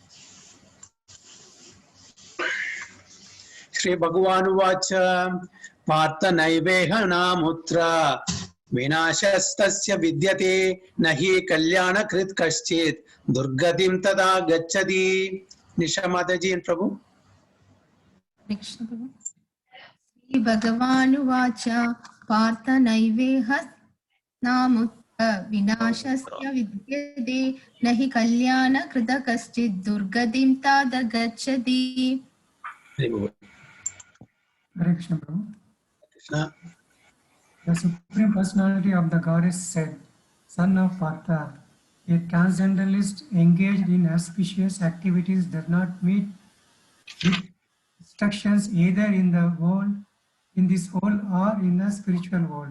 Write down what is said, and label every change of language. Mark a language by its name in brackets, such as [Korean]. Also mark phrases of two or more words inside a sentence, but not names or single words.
[Sanskrit] ശ്രീ ഭഗവാനുവാച പാർത്ഥ നൈവേഹ നാമുത്ര വിനാശസ്തസ്യ വിദ്യത്തെ നഹി കല്യാണകൃത് കശ്ചിത് ദുർഗതിം തഥാ ഗച്ഛതി. [Malayalam] നിഷാ മാതാജി പ്രഭു. [Sanskrit] ശ്രീ ഭഗവാനുവാച പാർത്ഥ നൈവേഹ नामुत्र विनाशस्य विद्यते न हि कल्याणकृत कश्चित् दुर्गतिं तादगच्छति. [Malayalam] Hare Krishna, Prabhu. Krishna. [English] The Supreme Personality of the Goddess said, Son of Partha, a transcendentalist engaged in auspicious activities does not meet with instructions either in the world, in this world, or in the spiritual world.